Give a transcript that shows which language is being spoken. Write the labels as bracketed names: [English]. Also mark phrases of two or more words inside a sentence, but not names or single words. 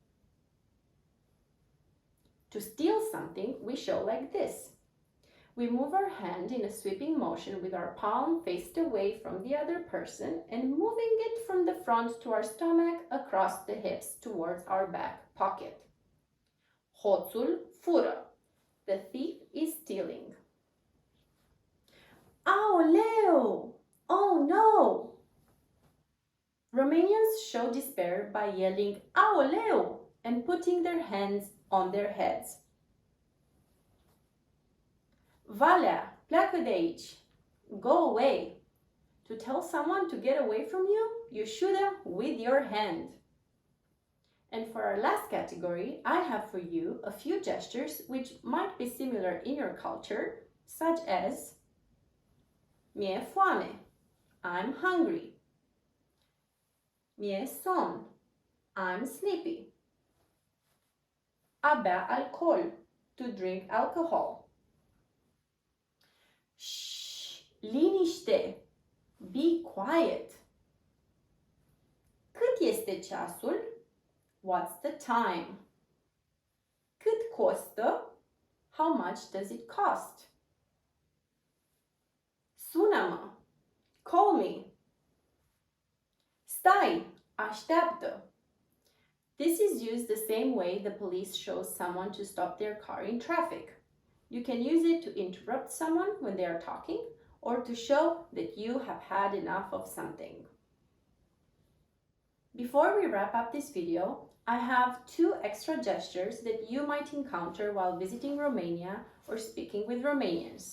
[English] To steal something, we show like this. We move our hand in a sweeping motion with our palm faced away from the other person and moving it from the front to our stomach across the hips towards our back pocket. [Romanian] Hoțul fură. [English] The thief is stealing. Aoleu! Romanians show despair by yelling "Aoleu" and putting their hands on their heads. [Romanian] Valea, pleacă de aici. [English] Go away. To tell someone to get away from you, you shoot them with your hand. And for our last category, I have for you a few gestures which might be similar in your culture, such as [Romanian] mi-e foame, [English] I'm hungry. [Romanian] Mi-e somn, [English] I'm sleepy. [Romanian] A bea alcool, [English] to drink alcohol. Shh, liniște, be quiet. [Romanian] Cât este ceasul? [English] What's the time? [Romanian] Cât costă? [English] How much does it cost? [Romanian] Sună-mă, [English] call me. [Romanian] Stai, așteaptă. [English] This is used the same way the police shows someone to stop their car in traffic. You can use it to interrupt someone when they are talking or to show that you have had enough of something. Before we wrap up this video, I have 2 extra gestures that you might encounter while visiting Romania or speaking with Romanians.